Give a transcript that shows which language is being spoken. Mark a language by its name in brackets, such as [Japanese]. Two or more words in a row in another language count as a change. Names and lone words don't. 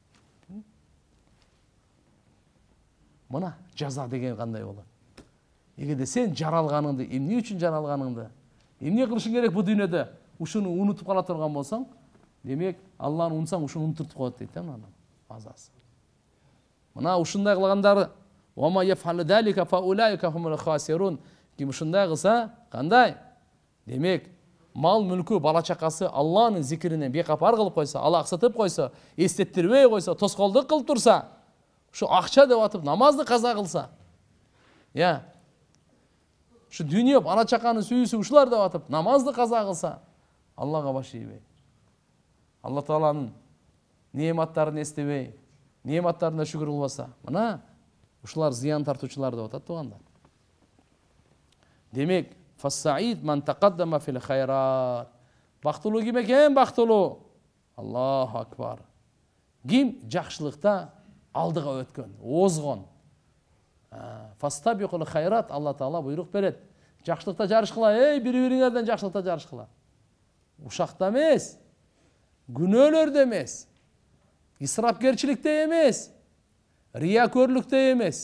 [Kyrgyz] Мына жаза деген кандай болот? Эгерде сен жаралганыңды, эмне үчүн жаралганыңды, эмне кылышың керек бул дүйнөдө? Ушуну унутуп кала турган болсоң, демек Алланы унутсаң ушуну унутуп коет дейт да мына азасы. Мына ушундай кылгандары [Arabic] وما يفعل ذلك فأولئك هم الخاسرون. [Kyrgyz] Ким ушундай кылса, кандай? Демек, мал мүлкү, бала чакасы Алланын зикиринен бекапар кылып койсо, ала аксатып койсо, эстеттирбей койсо, тоскоолдук кылып турса, ушу акча деп атып намазды каза кылса, ушу дүйнө бала чаканын сүйүүсү ушулар деп атып намазды каза кылса, Аллага баш ийбей, Алла Тааланын неаматтарын эстебей, неаматтарына шүгүр кылбаса, мына ушулар зыян тартуучулар деп атат туугандар. [Arabic] Демек, فالسعيد من تقدم في الخيرات. [Kyrgyz] Бактылуу ким экен? Бактылуу. [Arabic] الله أكبر. [Kyrgyz] Ким жакшылыкта алдыга өткөн, озгон. [Arabic] فاستبقوا الخيرات, [Kyrgyz] Алла Таала буйрук берет. Жакшылыкта жарышкыла, бири-бириңерден жакшылыкта жарышкыла. Ушакта эмес, күнөөлөрдө эмес, исрапкерчиликте эмес, риякөрлүктө эмес.